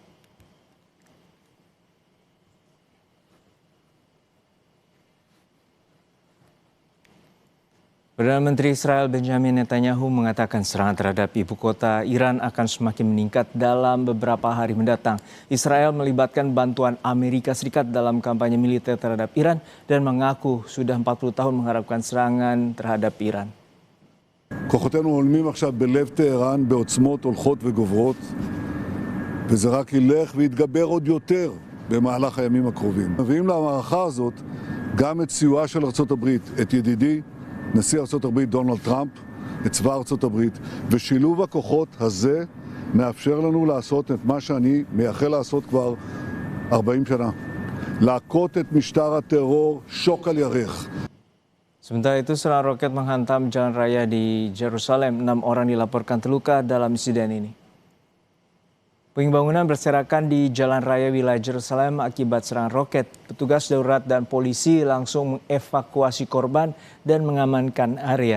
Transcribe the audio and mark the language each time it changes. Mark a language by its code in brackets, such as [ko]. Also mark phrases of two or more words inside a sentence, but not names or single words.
[id] Perdana Menteri Israel Benjamin Netanyahu mengatakan serangan terhadap ibu kota Iran akan semakin meningkat dalam beberapa hari mendatang. Israel melibatkan bantuan Amerika Serikat dalam kampanye militer terhadap Iran dan mengaku sudah 40 tahun mengharapkan serangan terhadap Iran. [he] כוחותינו הולמים עכשיו בלב טהרן בעוצמות הולכות וגוברות, וזה רק ילך ויתגבר עוד יותר במהלך הימים הקרובים. מביאים למערכה הזאת גם את סיועה של ארצות הברית, את ידידי נשיא ארצות הברית דונלד טראמפ, את צבא ארצות הברית, ושילוב הכוחות הזה מאפשר לנו לעשות את מה שאני מייחל לעשות כבר 40 שנה. להכות את משטר הטרור שוק על ירך. [id] Sementara itu, serangan roket menghantam jalan raya di Yerusalem. 6 orang dilaporkan terluka dalam insiden ini. Puing bangunan berserakan di jalan raya wilayah Yerusalem akibat serangan roket. Petugas darurat dan polisi langsung mengevakuasi korban dan mengamankan area.